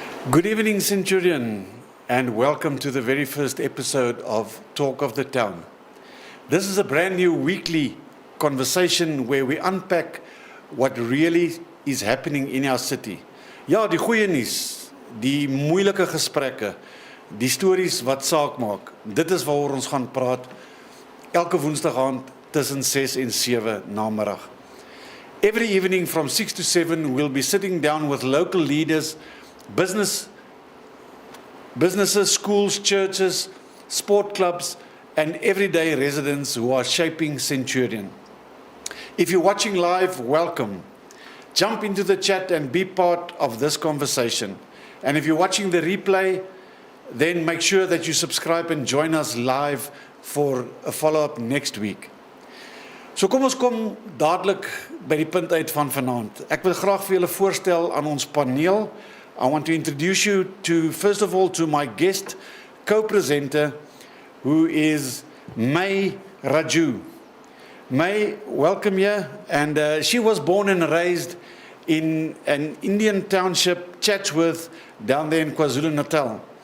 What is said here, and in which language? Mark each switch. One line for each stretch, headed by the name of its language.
English: Good evening, Centurion, and welcome to the very first episode of Talk of the Town. This is a brand new weekly conversation where we unpack what really is happening in our city.
Afrikaans: Ja, die goeie nuus, die moeilike gesprekke, die stories wat saak maak. Dit is waaroor ons gaan praat elke woensdag aand tussen 6 en 7 namiddag.
English: Every evening from 6 to 7 we'll be sitting down with local leaders, businesses, schools, churches, sport clubs, and everyday residents who are shaping Centurion. If you're watching live, welcome. Jump into the chat and be part of this conversation. And if you're watching the replay, then make sure that you subscribe and join us live for a follow-up next week.
Afrikaans: So kom ons kom dadelik by die punt uit van vanaand. Ek wil graag vir julle voorstel aan ons paneel.
English: I want to introduce you to, first of all, to my guest co-presenter, who is Marié Joubert. May, welcome here. And she was born and raised in an Indian township, Tshwane, down there in KwaZulu-Natal.